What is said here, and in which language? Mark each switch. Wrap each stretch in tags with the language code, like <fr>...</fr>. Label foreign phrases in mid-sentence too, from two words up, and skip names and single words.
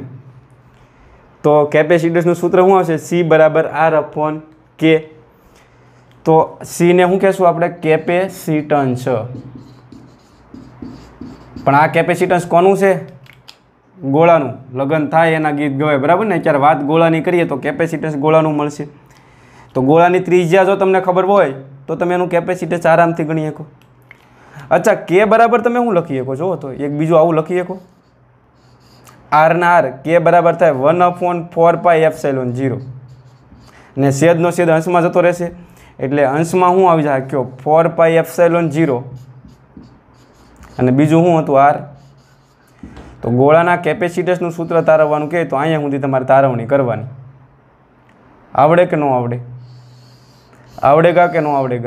<gu>તો કેપેસિટન્સનું સૂત્ર શું આવશે? C = R/K. તો C ને શું કહેશું આપણે? કેપેસિટન્સ। પણ આ કેપેસિટન્સ કોનું છે? ગોળાનું। લગ્ન થાય એના ગીત ગવાય, બરાબર ને? ત્યારે વાત ગોળાની કરીએ તો કેપેસિટન્સ ગોળાનું મળશે। તો ગોળાની ત્રિજ્યા જો તમને ખબર હોય તો તમે એનું કેપેસિટન્સ આરામથી ગણી શકો। अच्छा, K બરાબર તમે શું લખી શકો? જો તો એક બીજું આવું લખી શકો, R ના R। K બરાબર થાય 1/4πε0 ને છેદનો છેદ અંશમાં જતો રહેશે એટલે અંશમાં શું આવી જાય? ક્યો 4πε0 અને બીજું શું હતું? R। તો ગોળાના કેપેસિટન્સનું સૂત્ર તારવવાનું કહે તો અહીંયા સુધી તમારે તારવણી કરવાની। આવડે કે ન આવડે? આવડેગા કે ન આવડેગા?</gu>